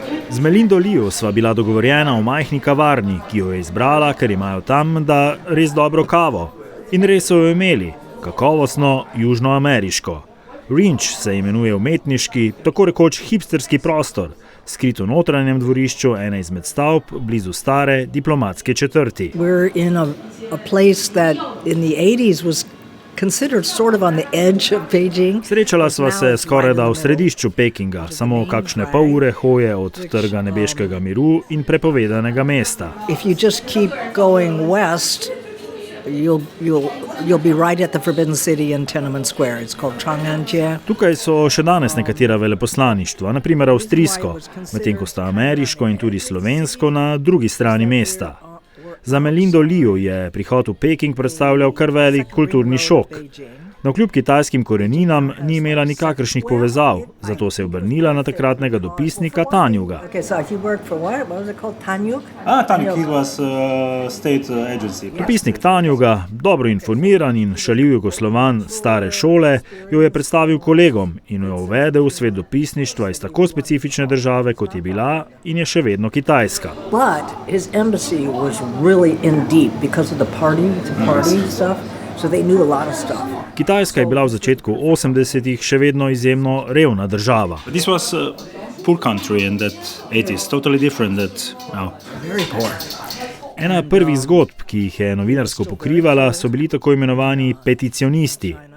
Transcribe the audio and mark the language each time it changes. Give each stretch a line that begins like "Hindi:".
Slovenian: Z Melindo Liu sva bila dogovorjena v majhni kavarni, ki jo je izbrala, ker imajo tam da res dobro kavo. In res so jo imeli, kakovostno južnoameriško. Rinč se imenuje umetniški, tako rekoč hipsterski prostor, skrit v notranjem dvorišču ene izmed stavb blizu stare diplomatske četrti.
English: We're in a place that in the 80s was considered sort of on the edge of Beijing.
Slovenian: Srečala sva se skorajda v središču Pekinga, samo kakšne pol ure hoje od trga nebeškega miru in prepovedanega mesta.
English: If you just keep going west, you'll be right at the Forbidden City in Tiananmen Square. It's called Chang'anjie.
Slovenian: Tukaj so še danes nekatera veleposlaništva, na primer avstrijsko, medtem ko sta ameriško in tudi slovensko na drugi strani mesta. Za Melindo Liu je prihod v Peking predstavljal kar velik kulturni šok. Navkljub kitajskim koreninam ni imela nikakršnih povezav, zato se je obrnila na takratnega dopisnika Tanjuga.
English: Okay, so he worked for what was it called? Tanjuk? Tanjuk, he was state agency.
Slovenian: Dopisnik Tanjuga, dobro informiran in šaljiv jugoslovan stare šole, jo je predstavil kolegom in jo uvedel v svet dopisništva iz tako specifične države, kot je bila in je še vedno Kitajska.
English: But his embassy was really in deep because of the party stuff, so they knew a lot of stuff.
Slovenian: Kitajska je bila v začetku 80-ih še vedno izjemno revna država.
English: This was a poor country in that 80s, totally different that now. Very poor.
Slovenian: Ena prvih zgodb, ki jih je novinarsko pokrivala, so bili tako imenovani peticionisti.